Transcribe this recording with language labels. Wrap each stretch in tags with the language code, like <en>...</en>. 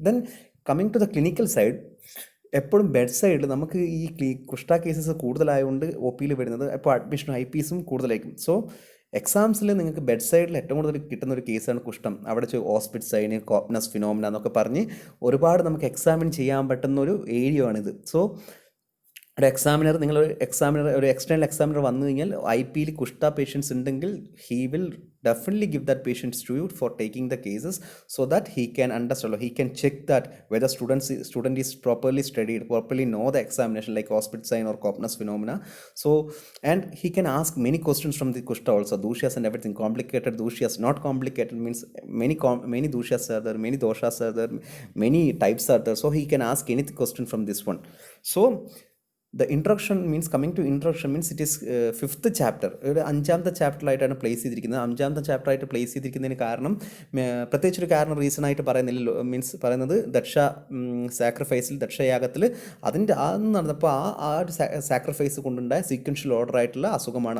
<en>then coming to the clinical side,</en> <ml>എപ്പോഴും bed സൈഡിൽ നമുക്ക് ഈ കുഷ്ഠ കേസസ് കൂടുതലായതുകൊണ്ട് ഒ പിയിൽ വരുന്നത് ഇപ്പോൾ അഡ്മിഷനും IPSും കൂടുതലായിരിക്കും. സോ എക്സാംസിൽ നിങ്ങൾക്ക് ബെഡ് സൈഡിൽ ഏറ്റവും കൂടുതൽ കിട്ടുന്ന ഒരു കേസാണ് കുഷ്ഠം. അവിടെ ഓസ്പിഡ് സൈന്, കോപ്നസ് ഫിനോമിന എന്നൊക്കെ പറഞ്ഞ് ഒരുപാട് നമുക്ക് എക്സാമിൻ ചെയ്യാൻ പറ്റുന്ന ഒരു ഏരിയ ആണിത്. സോ ഒരു എക്സാമിനർ, ഒരു എക്സ്റ്റേണൽ എക്സാമിനർ വന്നു കഴിഞ്ഞാൽ IPയിൽ കുഷ്ഠ പേഷ്യൻസ് ഉണ്ടെങ്കിൽ</ml> <en>He will definitely give that patients to you for taking the cases, so that he can understand, he can check that whether student is properly studied, properly know the examination like hospital sign or Kopner's phenomena. So and he can ask many questions from the kushta also, dushyas and everything, complicated dushyas, not complicated means many dushyas are there, many doshas are there, many types are there, so he can ask any question from this one. So the introduction means, coming to introduction means it is fifth chapter,</en> <ml>ഒരു അഞ്ചാമത്തെ ചാപ്റ്ററായിട്ടാണ് place ചെയ്തിരിക്കുന്നത്. അഞ്ചാമത്തെ ചാപ്റ്ററായിട്ട് place ചെയ്തിരിക്കുന്നതിന് കാരണം, പ്രത്യേകിച്ചൊരു കാരണം reason ആയിട്ട് പറയുന്നില്ലല്ലോ, means പറയുന്നത് സാക്രിഫൈസിൽ, ദക്ഷയാഗത്തിൽ അതിൻ്റെ നടന്നപ്പോൾ ആ ഒരു സാക്രിഫൈസ് കൊണ്ടുണ്ടായ സീക്വൻഷ്യൽ ഓർഡർ ആയിട്ടുള്ള അസുഖമാണ്.</ml>